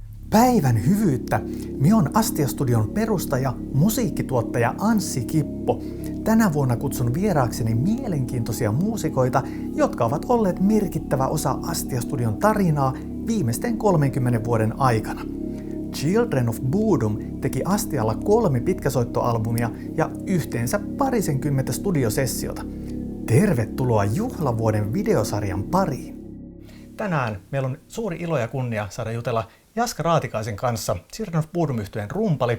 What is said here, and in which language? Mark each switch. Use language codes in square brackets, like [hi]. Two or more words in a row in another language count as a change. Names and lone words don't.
[fi] Päivän hyvyyttä! Minä on Astia-studion perustaja, musiikkituottaja Anssi Kippo. Tänä vuonna kutsun vieraakseni mielenkiintoisia muusikoita, jotka ovat olleet merkittävä osa Astia-studion tarinaa viimeisten 30 vuoden aikana. Children of Bodom teki Astialla 3 pitkäsoittoalbumia ja yhteensä parisenkymmentä studiosessiota. Tervetuloa juhlavuoden videosarjan pariin! Tänään meillä on suuri ilo ja kunnia saada jutella Jaska Raatikaisen kanssa, Children of Bodom -yhtyeen rumpali.